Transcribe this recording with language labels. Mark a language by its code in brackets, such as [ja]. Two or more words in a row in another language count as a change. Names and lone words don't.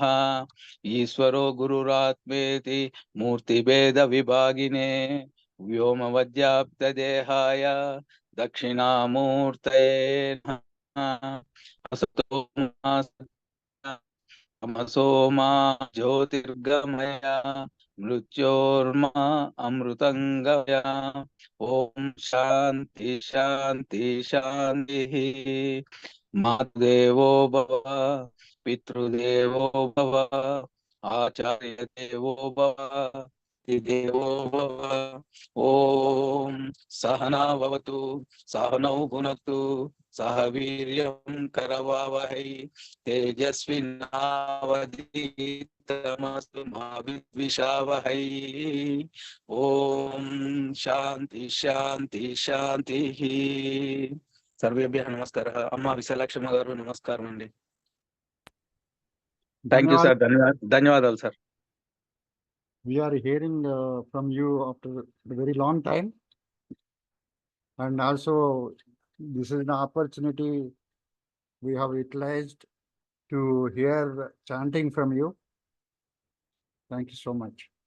[sa] ఈశ్వరో గురురాత్మేతి మూర్తిభేద విభాగినే వ్యోమవద్వ్యాప్త దేహాయ దక్షిణామూర్తయే తమసో మా జ్యోతిర్గమయ మృత్యోర్మా అమృతంగమయ. ఓం శాంతి శాంతి శాంతి. మాతృదేవో భవ పితృదేవో భవ ఆచార్య దేవో భవ देवो भव। ॐ सहना भवतु सहनौ भुनक्तु सह वीर्यं करवावहै तेजस्विनावधीतमस्तु मा विद्विषावहै। ॐ शान्ति शान्ति शान्तिः। [te] सर्वेभ्यः नमस्कारः। అమ్మా విశాలాక్షమ్మ గారు నమస్కారం అండి. [en] thank you sir. [te] ధన్యవాదాలు సార్. [en] We are hearing from you after a very long time, and also this is an opportunity we have utilized to hear chanting from you. Thank you so much.